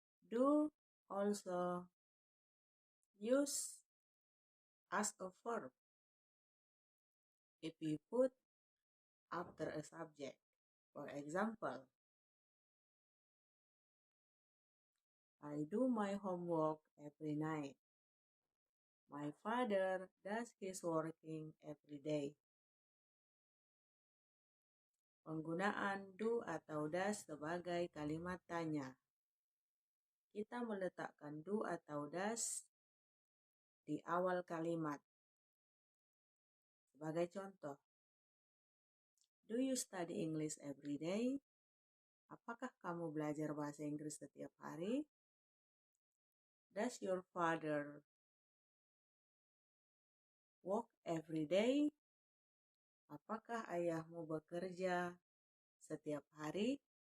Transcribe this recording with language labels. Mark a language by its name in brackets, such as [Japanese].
[English] Do also use as a verb if we put after a subject. For example, I do my homework every night. My father does his working every day. [Indonesian] Penggunaan do atau does sebagai kalimat tanya. Kita meletakkan do atau does di awal kalimat. Sebagai contoh, [English] do you study English every day? [Indonesian] Apakah kamu belajar bahasa Inggris setiap hari? [English] Does your father work every day? [Indonesian] Apakah ayahmu bekerja setiap hari?